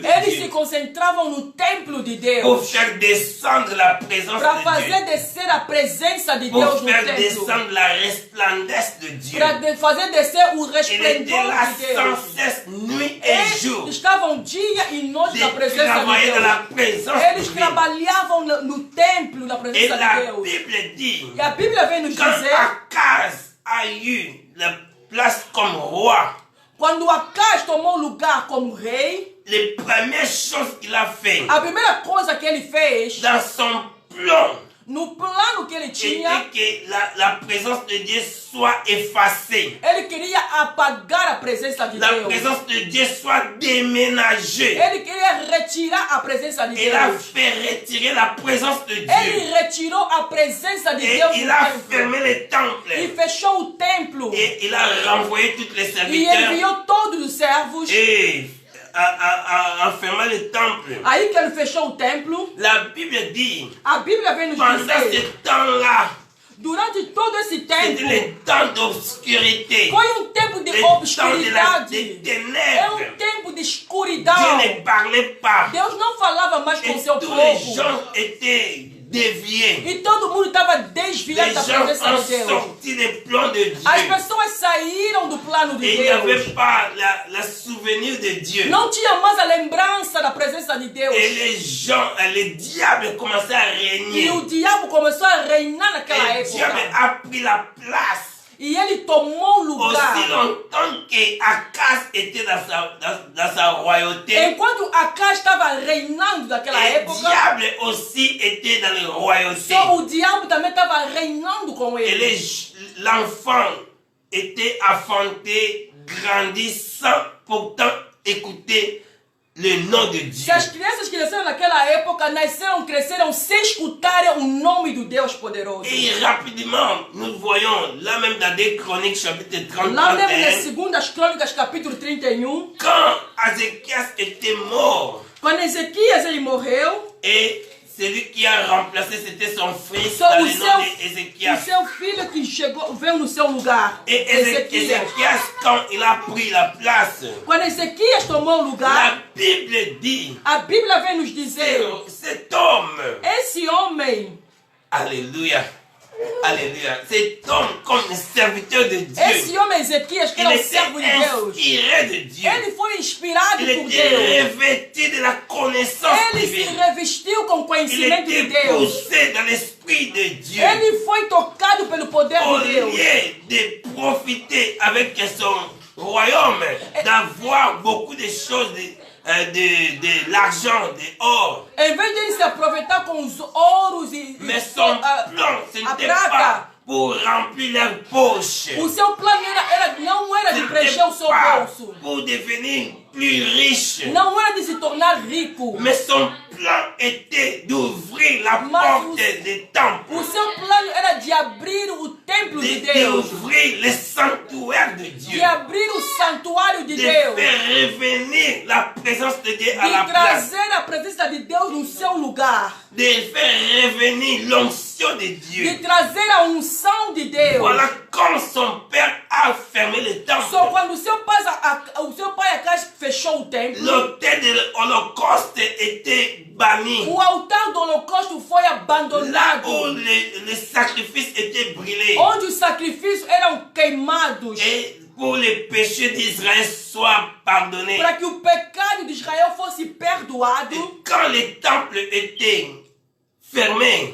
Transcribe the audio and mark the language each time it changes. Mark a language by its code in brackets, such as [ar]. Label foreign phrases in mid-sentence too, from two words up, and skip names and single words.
[pt] Eles [fr] Dieu. [pt] se concentravam no templo de Deus. [fr] Pour faire descendre la présence [pt] para [fr] de [pt] fazer [fr] Dieu. [pt] descer a presença de [fr] Pour [pt] Deus no [fr] faire [pt] templo. [fr] descendre la resplendance de Dieu. [pt] Para fazer descer o [fr] Il [pt] resplendor [fr] était là [pt] de Deus. [fr] sans cesse, nuit et jour. [pt] Eles estavam dia e noite na [fr] De [pt] presença de [fr] travailler dans [pt] Deus. [fr] la présence [pt] Eles [fr] de Dieu. [pt] trabalhavam no templo na [fr] Et [pt] presença de [fr] la [pt] Deus. [fr] Bible dit, [pt] E a Bíblia vem nos [fr] quand [pt] dizer, [fr] Akaz a eu la place comme roi, [pt] quando Acaz tomou lugar como rei, [fr] les premières choses qu'il a fait [pt] a primeira coisa que ele fez, [fr] dans son plan, [pt] no plano que ele tinha, [fr] était que la présence de Dieu soit effacée. [pt] ele queria apagar a presença de [fr] La [pt] Deus. [fr] présence de Dieu soit déménagée. [pt] Ele queria retirar a presença de [fr] Il a [pt] Deus. [fr] fait retirer la présence de Dieu. [pt] Ele retirou a presença de [fr] Et [pt] Deus [fr] il [pt] do [fr] a [pt] templo. [fr] fermé les temples. [pt] E fechou o templo. [fr] Et il a renvoyé tous les [pt] E [fr] serviteurs. [pt] enviou todos os servos. [fr] Et en fermant le temple. [pt] Aí que ele fechou o templo, [fr] La Bible dit, [pt] a Bíblia vem nos [fr] pendant [pt] dizer, [fr] ce temps-là, [pt] durante todo esse [fr] c'était [pt] tempo, [fr] le temps d'obscurité. [pt] foi tempo de [fr] Le temps de [pt] obscuridade. [fr] des [pt] É [fr] ténèbres. [pt] tempo de [fr] Dieu [pt] escuridão. [fr] ne parlait pas. [pt] Deus não falava mais com [fr] Et [pt] seu [fr] tous les [pt] povo. [fr] gens étaient dévié. [pt] E todo mundo estava desviado [fr] Les [pt] da [fr] gens [pt] presença [fr] ont [pt] de Deus. [fr] sorti des plans de [pt] As [fr] Dieu. [pt] pessoas saíram do plano de [fr] Et il n'y avait [pt] Deus. [fr] pas la souvenir de Dieu. [pt] Não tinha mais a lembrança da presença de Deus. [fr] Et les gens, les diables commençaient à [pt] E [fr] régner. [pt] o diabo começou a reinar naquela [fr] Et le diable [pt] época. [fr] a pris la place. [pt] E ele tomou o [fr] Aussi [pt] lugar. [fr] longtemps qu'Akaz était dans sa royauté, [pt] Enquanto Acaz estava reinando naquela [fr] le [pt] época, [fr] diable aussi était dans la royauté. [pt] só o diabo também estava reinando com [fr] Et [pt] ele. [fr] l'enfant était enfanté, grandi sans pourtant écouter le nom de Dieu. [pt] Se as crianças que nasceram naquela época nasceram, cresceram sem escutarem o nome do Deus poderoso. [fr] Et rapidement, nous voyons, là même dans 2 Chroniques chapitre 30, [pt] Lá mesmo nas [fr] 31, [pt] segundas crônicas, capítulo 31, [fr] quand Ézéchias était mort, [pt] quando Ezequias ele morreu, [fr] et celui qui a remplacé, c'était son fils, [pt] só [fr] dans [pt] o [fr] le nom [pt] seu [fr] d'Ézéchias. [pt] filho que chegou, veio no seu lugar. [fr] Et Ézéchias, quand il a pris la place, [pt] Quando Ezequias tomou o [fr] la [pt] lugar, [fr] Bible dit, [pt] a Bíblia vem nos dizer, [fr] cet homme, [pt] esse homem, [fr] alléluia, alléluia, cet homme comme serviteur de Dieu, [pt] esse homem Ezequias, que [fr] il [pt] era o [fr] était [pt] servo de Deus, [fr] inspiré de Dieu. [pt] ele foi inspirado [fr] Il [pt] por [fr] était [pt] Deus. [fr] revêtu de la connaissance [pt] Ele se [fr] divine. [pt] revestiu com [fr] Il [pt] conhecimento de [fr] était [pt] Deus. [fr] poussé dans l'esprit de Dieu. [pt] Ele foi tocado pelo poder [fr] Au [pt] de Deus. [fr] lieu de profiter avec son royaume, d'avoir beaucoup de choses, de l'argent, de l'or. [pt] Em vez de ele se aproveitar com os ouros [fr] Mais son plan, ce [pt] a [fr] n'était [pt] prata, [fr] pas pour remplir leurs poches. [pt] o seu plano não era de preencher o seu [fr] Pas [pt] bolso. [fr] pour devenir plus riche. [pt] Não era de se tornar rico. [fr] Mais son plan était d'ouvrir la [pt] Mas [fr] porte des temples. [pt] O seu plano era de abrir o templo de Deus. [fr] D'ouvrir le sanctuaire de [pt] De [fr] Dieu. [pt] abrir o santuário de [fr] De [pt] Deus. [fr] faire revenir la présence de Dieu à la [pt] De [fr] place. [pt] trazer a presença de Deus no seu lugar. [fr] De faire revenir l'onction de [pt] De [fr] Dieu. [pt] trazer a unção de Deus. [fr] Voilà comme son père a fermé le temple. [pt] Só quando o seu pai Acaz fechou o templo, [fr] L'autel de l'Holocauste était banni. [pt] o altar do holocausto foi [fr] Là [pt] abandonado. [fr] où les sacrifices étaient brûlés. [pt] Onde os sacrifícios eram queimados. [fr] Et pour les péchés d'Israël soient pardonnés. [pt] Para que o pecado de Israel fosse perdoado. [fr] Quand les temples étaient fermés,